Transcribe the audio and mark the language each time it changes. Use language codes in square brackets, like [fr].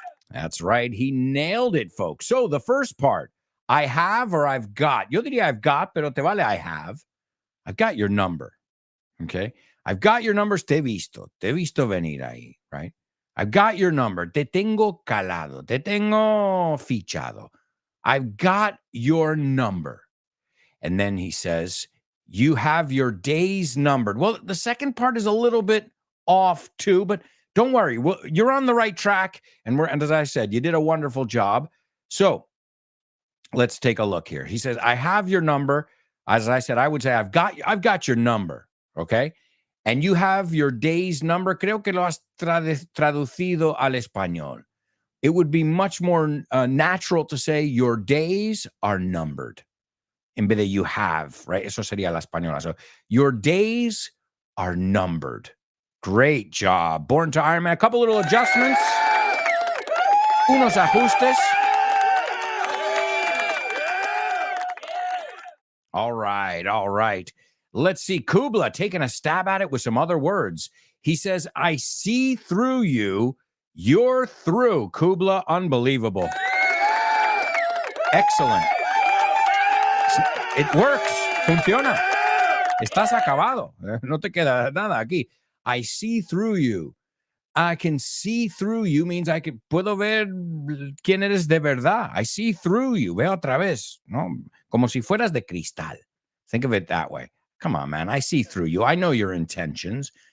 [en] That's right. He nailed it, folks. So the first part, I have or I've got. [es] Yo diría [en] I've got, [es] pero te vale [en] I have. I've got your number. Okay. I've got your numbers. [es] Te he visto venir ahí, [en] right? I've got your number. [es] Te tengo calado. Te tengo fichado. [en] I've got your number. And then he says, you have your days numbered. Well, the second part is a little bit off too, but don't worry. Well, you're on the right track. And as I said, you did a wonderful job. So let's take a look here. He says, I have your number. As I said, I would say, I've got your number. Okay. And you have your day's number. [es] Creo que lo has traducido al español. [en] It would be much more natural to say your days are numbered. [es] En vez de [en] you have, right? [es] Eso sería la española. [en] So your days are numbered. Great job. Born to Iron Man. A couple little adjustments. [es] Unos ajustes. [en] All right. All right. Let's see. Kubla taking a stab at it with some other words. He says, I see through you. You're through. Kubla, unbelievable. Excellent. It works. [es] Funciona. Estás acabado. No te queda nada aquí. [en] I see through you. I can see through you means [es] puedo ver quién eres de verdad. [en] I see through you. [es] Veo otra vez, ¿no? Como si fueras de cristal. [en] Think of it that way. Come on, man. I see through you. I know your intentions.